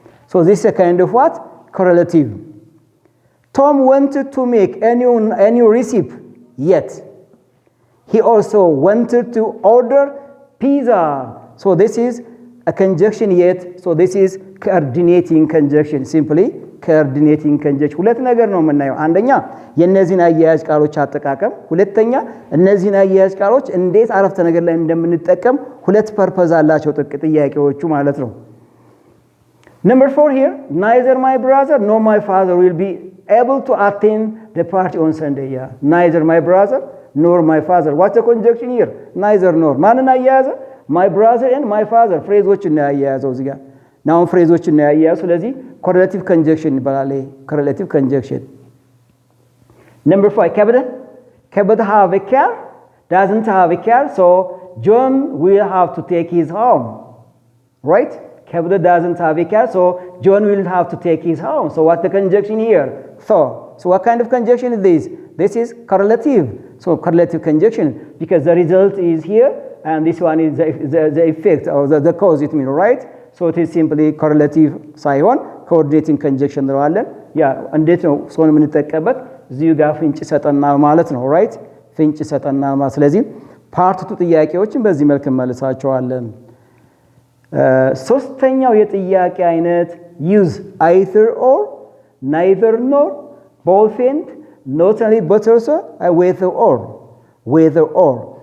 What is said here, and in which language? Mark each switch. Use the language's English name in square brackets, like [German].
[English] So this is a kind of what? Correlative. Tom wanted to make a new recipe, yet he also wanted to order pizza. So this is a conjunction yet. So this is coordinating conjunction. Simply coordinating conjunction. [Amharic] ሁለት ነገር ነው የምናየው። አንደኛ የነዚህን አያያዥ ቃሎች አጠቃቀም፣ ሁለተኛ እነዚህን አያያዥ ቃሎች እንዴት አረፍተ ነገር ላይ እንደምንጠቀም ሁለት ፐርፐዝ አላቸው ጥያቄዎቹ ማለት ነው። [English] Number 4 here, neither my brother nor my father will be able to attend the party on Sunday. Yeah. Neither my brother nor my father. What's the conjunction here? Neither nor. [Amharic] ማንን አያያዘ? [English] My brother and my father. [Amharic] ፍሬዞችን ነው ያያያዘው እዚህ ጋር። ናውን ፍሬዞችን ነው ያያያዘው። ስለዚህ correlative conjunction ይባላል። correlative conjunction. [English] Number 5, Kebede have a car, doesn't have a car, so John will have to take his home. Right? Kebede doesn't have a car, so John will have to take his home. So what's the conjunction here? So what kind of conjunction is this? This is correlative. So correlative conjunction because the result is here and this one is the effect or the cause it means, right? So it is simply correlative [Amharic] ሳይሆን coordinating conjunction እንለዋለን። ያ እንዴት ነው ሰውን የምንጠቀምበት? እዚሁ ጋር ፍንጭ ይሰጠናል ማለት ነው። ራይት ፍንጭ ይሰጠናል ማለት። ስለዚህ ፓርት 2 ጥያቄዎችን በዚህ መልክ እንመልሳቸዋለን። ሶስተኛው የጥያቄ አይነት [English] use either or, neither nor, both and, not only but also, whether or.